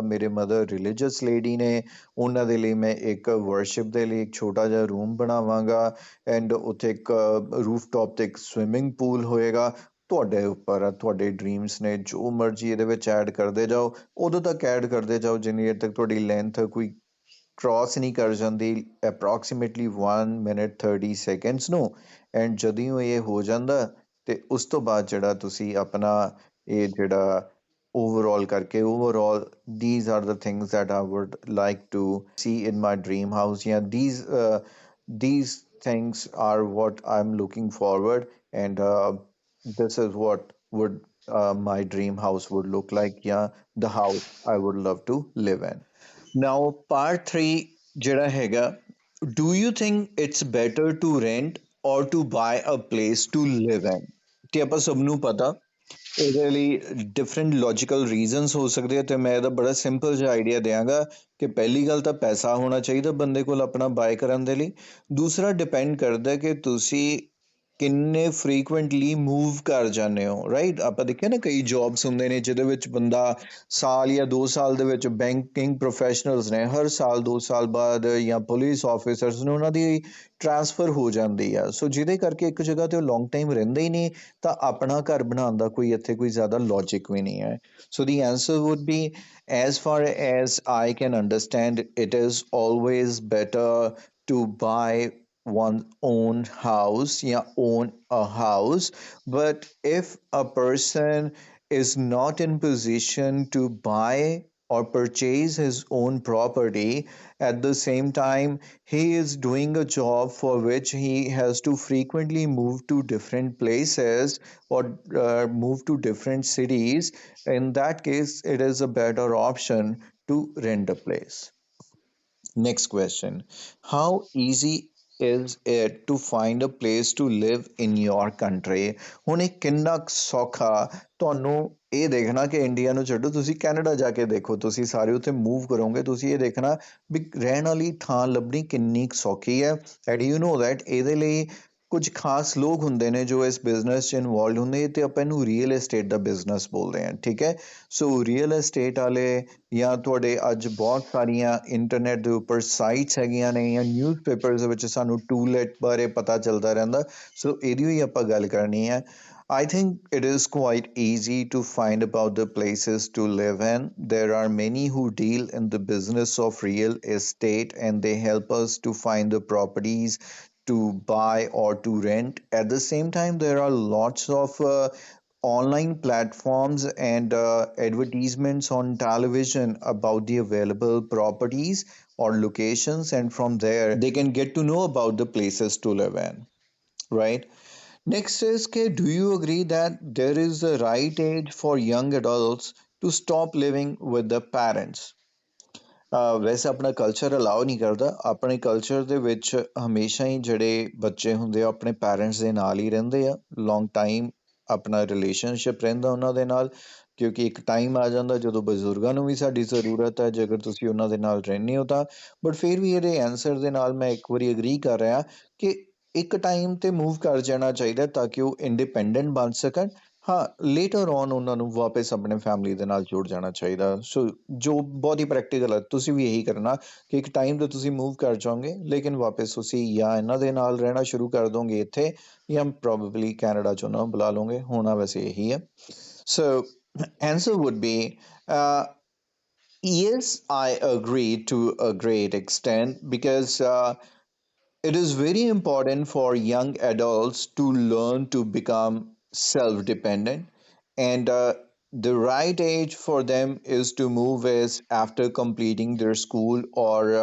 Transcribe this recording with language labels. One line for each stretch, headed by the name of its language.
Punjabi: ਮੇਰੇ mother religious lady ਨੇ, ਉਹਨਾਂ ਦੇ ਲਈ ਮੈਂ ਇੱਕ ਵਰਸ਼ਿਪ ਦੇ ਲਈ ਇੱਕ ਛੋਟਾ ਜਿਹਾ ਰੂਮ ਬਣਾਵਾਂਗਾ ਐਂਡ ਉੱਥੇ ਇੱਕ ਰੂਫ ਟੌਪ ਤੇ ਇੱਕ ਸਵਿਮਿੰਗ ਪੂਲ ਹੋਏਗਾ। ਤੁਹਾਡੇ ਉੱਪਰ ਆ, ਤੁਹਾਡੇ ਡ੍ਰੀਮਸ ਨੇ, ਜੋ ਮਰਜ਼ੀ ਇਹਦੇ ਵਿੱਚ ਐਡ ਕਰਦੇ ਜਾਓ, ਉਦੋਂ ਤੱਕ ਐਡ ਕਰਦੇ ਜਾਓ ਜਿੰਨੀ ਦੇਰ ਤੱਕ ਤੁਹਾਡੀ ਲੈਂਥ ਕੋਈ ਕ੍ਰਾਸ ਨਹੀਂ ਕਰ ਜਾਂਦੀ ਅਪਰੋਕਸੀਮੇਟਲੀ 1 ਮਿੰਟ 30 ਸੈਕਿੰਡਸ ਨੂੰ। ਐਂਡ ਜਦੋਂ ਇਹ ਹੋ ਜਾਂਦਾ ਤੇ ਉਸ ਤੋਂ ਬਾਅਦ ਜਿਹੜਾ ਤੁਸੀਂ ਆਪਣਾ ਇਹ ਜਿਹੜਾ ਓਵਰਆਲ ਕਰਕੇ overall
English: these are the things that I would like to see in my dream house, yeah, these things are what I'm looking forward, and this is what would my dream house would look like, yeah, the house I would love to live in. Now, part 3
Punjabi: ਜਿਹੜਾ ਹੈਗਾ,
English: do you think it's better to rent or to buy a place to live in?
Punjabi: ਤੇ ਆਪਾਂ ਸਭ ਨੂੰ ਪਤਾ ਇਹਦੇ ਲਈ different logical reasons ਹੋ ਸਕਦੇ ਆ, ਤੇ ਮੈਂ ਇਹਦਾ ਬੜਾ ਸਿੰਪਲ ਜਿਹਾ ਆਈਡੀਆ ਦਿਆਂਗਾ ਕਿ ਪਹਿਲੀ ਗੱਲ ਤਾਂ ਪੈਸਾ ਹੋਣਾ ਚਾਹੀਦਾ ਬੰਦੇ ਕੋਲ ਆਪਣਾ ਬਾਏ ਕਰਨ ਦੇ ਲਈ। ਦੂਸਰਾ ਡਿਪੈਂਡ ਕਰਦਾ ਕਿ ਤੁਸੀਂ ਕਿੰਨੇ ਫਰੀਕੁਐਂਟਲੀ ਮੂਵ ਕਰ ਜਾਂਦੇ ਹੋ, ਰਾਈਟ। ਆਪਾਂ ਦੇਖਿਆ ਨਾ ਕਈ ਜੌਬਸ ਹੁੰਦੇ ਨੇ ਜਿਹਦੇ ਵਿੱਚ ਬੰਦਾ ਸਾਲ ਜਾਂ 2 ਸਾਲ ਦੇ ਵਿੱਚ, ਬੈਂਕਿੰਗ ਪ੍ਰੋਫੈਸ਼ਨਲਸ ਨੇ ਹਰ ਸਾਲ 2 ਸਾਲ ਬਾਅਦ, ਜਾਂ ਪੁਲਿਸ ਆਫਿਸਰਸ ਨੇ ਉਹਨਾਂ ਦੀ ਟ੍ਰਾਂਸਫਰ ਹੋ ਜਾਂਦੀ ਆ, ਸੋ ਜਿਹਦੇ ਕਰਕੇ ਇੱਕ ਜਗ੍ਹਾ ਤੇ ਉਹ ਲੌਂਗ ਟਾਈਮ ਰਹਿੰਦੇ ਹੀ ਨਹੀਂ, ਤਾਂ ਆਪਣਾ ਘਰ ਬਣਾਉਣ ਦਾ ਕੋਈ ਇੱਥੇ ਕੋਈ ਜ਼ਿਆਦਾ ਲੌਜਿਕ ਵੀ ਨਹੀਂ ਹੈ।
English: So the answer would be, as far as I can understand, it is always better to buy one's own house, yeah, own a house. But if a person is not in position to buy or purchase his own property, at the same time he is doing a job for which he has to frequently move to different places or move to different cities, in that case it is a better option to rent a place. Next question. How easy is it to find a place to live in your country?
Punjabi: ਹੁਣ ਇਹ ਕਿੰਨਾ ਕੁ ਸੌਖਾ ਤੁਹਾਨੂੰ ਇਹ ਦੇਖਣਾ ਕਿ India ਨੂੰ ਛੱਡੋ, ਤੁਸੀਂ ਕੈਨੇਡਾ ਜਾ ਕੇ ਦੇਖੋ, ਤੁਸੀਂ ਸਾਰੇ ਉੱਥੇ ਮੂਵ ਕਰੋਗੇ, ਤੁਸੀਂ ਇਹ ਦੇਖਣਾ ਵੀ ਰਹਿਣ ਵਾਲੀ ਥਾਂ ਲੱਭਣੀ ਕਿੰਨੀ ਕੁ ਸੌਖੀ ਹੈ।
English: and you know that
Punjabi: ਇਹਦੇ ਲਈ ਕੁਝ ਖਾਸ ਲੋਕ ਹੁੰਦੇ ਨੇ ਜੋ ਇਸ ਬਿਜ਼ਨਸ 'ਚ ਇਨਵੋਲਵ ਹੁੰਦੇ, ਤੇ ਆਪਾਂ ਇਹਨੂੰ ਰੀਅਲ ਏਸਟੇਟ ਦਾ ਬਿਜ਼ਨਸ ਬੋਲਦੇ ਹਾਂ, ਠੀਕ ਹੈ। ਸੋ ਰੀਅਲ ਏਸਟੇਟ ਵਾਲੇ, ਜਾਂ ਤੁਹਾਡੇ ਅੱਜ ਬਹੁਤ ਸਾਰੀਆਂ ਇੰਟਰਨੈਟ ਦੇ ਉੱਪਰ ਸਾਈਟਸ ਹੈਗੀਆਂ ਨੇ, ਜਾਂ ਨਿਊਜ਼ਪੇਪਰਸ ਦੇ ਵਿੱਚ ਸਾਨੂੰ ਟੂਲੈਟ ਬਾਰੇ ਪਤਾ ਚੱਲਦਾ ਰਹਿੰਦਾ, ਸੋ ਇਹਦੀ ਹੀ ਆਪਾਂ ਗੱਲ ਕਰਨੀ ਹੈ।
English: I think it is quite easy to find about the places to live in. There are many who deal in the business of real estate, and they help us to find the properties to buy or to rent. At the same time, there are lots of online platforms and advertisements on television about the available properties or locations, and from there they can get to know about the places to live in, right? Next is, do you agree that there is a right age for young adults to stop living with the parents?
Punjabi: ਵੈਸੇ ਆਪਣਾ culture allow ਨਹੀਂ ਕਰਦਾ, ਆਪਣੇ culture ਦੇ ਵਿੱਚ ਹਮੇਸ਼ਾ ਹੀ ਜਿਹੜੇ ਬੱਚੇ ਹੁੰਦੇ ਆ ਆਪਣੇ ਪੈਰੈਂਟਸ ਦੇ ਨਾਲ ਹੀ ਰਹਿੰਦੇ ਆ, ਲੌਂਗ ਟਾਈਮ ਆਪਣਾ ਰਿਲੇਸ਼ਨਸ਼ਿਪ ਰਹਿੰਦਾ ਉਹਨਾਂ ਦੇ ਨਾਲ, ਕਿਉਂਕਿ ਇੱਕ ਟਾਈਮ ਆ ਜਾਂਦਾ ਜਦੋਂ ਬਜ਼ੁਰਗਾਂ ਨੂੰ ਵੀ ਸਾਡੀ ਜ਼ਰੂਰਤ ਹੈ ਜੇਕਰ ਤੁਸੀਂ ਉਹਨਾਂ ਦੇ ਨਾਲ ਰਹਿੰਦੇ ਹੋ ਤਾਂ। ਬਟ ਫਿਰ ਵੀ ਇਹਦੇ ਆਨਸਰ ਦੇ ਨਾਲ ਮੈਂ ਇੱਕ ਵਾਰੀ ਅਗਰੀ ਕਰ ਰਿਹਾ ਕਿ ਇੱਕ ਟਾਈਮ ਤੇ ਮੂਵ ਕਰ ਜਾਣਾ ਚਾਹੀਦਾ ਤਾਂ ਕਿ ਉਹ ਇੰਡੀਪੈਂਡੈਂਟ ਬਣ ਸਕਣ। ਹਾਂ, ਲੇਟਰ ਔਨ ਉਹਨਾਂ ਨੂੰ ਵਾਪਸ ਆਪਣੇ ਫੈਮਿਲੀ ਦੇ ਨਾਲ ਜੁੜ ਜਾਣਾ ਚਾਹੀਦਾ। ਸੋ ਜੋ ਬਹੁਤ ਹੀ ਪ੍ਰੈਕਟੀਕਲ ਹੈ, ਤੁਸੀਂ ਵੀ ਇਹੀ ਕਰਨਾ ਕਿ ਇੱਕ ਟਾਈਮ ਤੇ ਤੁਸੀਂ ਮੂਵ ਕਰ ਜਾਓਗੇ, ਲੇਕਿਨ ਵਾਪਸ ਤੁਸੀਂ ਜਾਂ ਇਹਨਾਂ ਦੇ ਨਾਲ ਰਹਿਣਾ ਸ਼ੁਰੂ ਕਰ ਦੋਗੇ ਇੱਥੇ, ਜਾਂ ਪ੍ਰੋਬੇਬਲੀ ਕੈਨੇਡਾ 'ਚ ਉਹਨਾਂ ਨੂੰ ਬੁਲਾ ਲਓਗੇ, ਹੋਣਾ ਵੈਸੇ ਇਹੀ ਹੈ।
English: so answer would be, yes, I agree to a great extent, because it is very important for young adults to learn to become self dependent, and the right age for them is to move is after completing their school or